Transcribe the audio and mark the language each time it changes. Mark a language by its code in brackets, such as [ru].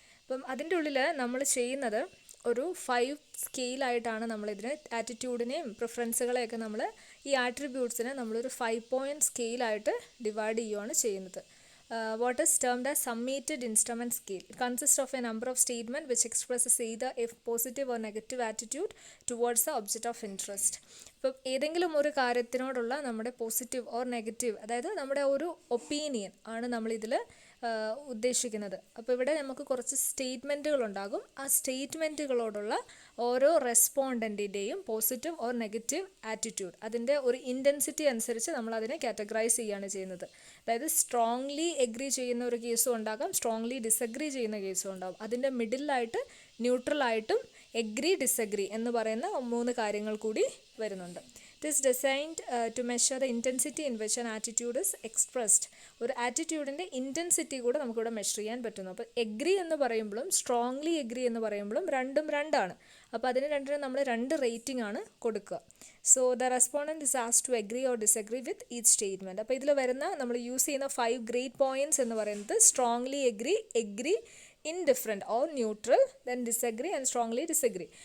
[ml] അപ്പം അതിൻ്റെ ഉള്ളിൽ നമ്മൾ ചെയ്യുന്നത് ഒരു 5 സ്കെയിലായിട്ടാണ് നമ്മളിതിന് ആറ്റിറ്റ്യൂഡിനെയും പ്രിഫറൻസുകളെയൊക്കെ നമ്മൾ ഈ ആട്രിബ്യൂട്ട്സിനെ നമ്മളൊരു 5 point സ്കെയിലായിട്ട് ഡിവൈഡ് ചെയ്യുകയാണ് ചെയ്യുന്നത്. [en] What is termed as summated instrument scale. It consists of a number of statements which expresses either a positive or negative attitude towards the object of interest. [ml] ഇപ്പം ഏതെങ്കിലും ഒരു കാര്യത്തിനോടുള്ള നമ്മുടെ പോസിറ്റീവ് ഓർ നെഗറ്റീവ്, അതായത് നമ്മുടെ ഒരു opinion ആണ് നമ്മളിതിൽ ഉദ്ദേശിക്കുന്നത്. അപ്പോൾ ഇവിടെ നമുക്ക് കുറച്ച് സ്റ്റേറ്റ്മെൻറ്റുകൾ ഉണ്ടാകും. ആ സ്റ്റേറ്റ്മെൻറ്റുകളോടുള്ള ഓരോ റെസ്പോണ്ടൻറ്റിൻ്റെയും പോസിറ്റീവ് ഓർ നെഗറ്റീവ് ആറ്റിറ്റ്യൂഡ്, അതിൻ്റെ ഒരു ഇൻറ്റൻസിറ്റി അനുസരിച്ച് നമ്മൾ അതിനെ കാറ്റഗറൈസ് ചെയ്യുകയാണ് ചെയ്യുന്നത്. അതായത് സ്ട്രോങ്ലി എഗ്രി ചെയ്യുന്ന ഒരു കേസും ഉണ്ടാകാം, സ്ട്രോങ്ലി ഡിസഗ്രി ചെയ്യുന്ന കേസും ഉണ്ടാകും. അതിൻ്റെ മിഡിലായിട്ട് ന്യൂട്രലായിട്ടും എഗ്രി ഡിസഗ്രി എന്ന് പറയുന്ന 3 കാര്യങ്ങൾ കൂടി വരുന്നുണ്ട്. [en] It is designed to measure the intensity in which an attitude is expressed. [ml] ഒരു ആറ്റിറ്റ്യൂഡിൻ്റെ ഇൻറ്റൻസിറ്റി കൂടെ നമുക്കിവിടെ മെഷർ ചെയ്യാൻ പറ്റുന്നു. അപ്പോൾ എഗ്രി എന്ന് പറയുമ്പോഴും സ്ട്രോങ്ലി എഗ്രി എന്ന് പറയുമ്പോഴും രണ്ടും രണ്ടാണ്. അപ്പോൾ അതിന് രണ്ടിനും നമ്മൾ 2 റേറ്റിംഗ് ആണ് കൊടുക്കുക. [en] So the respondent is asked to agree or disagree with each statement. [ml] അപ്പോൾ ഇതിൽ വരുന്ന നമ്മൾ യൂസ് ചെയ്യുന്ന 5 ഗ്രേഡ് പോയിൻറ്റ്സ് എന്ന് പറയുന്നത് strongly agree, indifferent or neutral, then disagree and strongly disagree.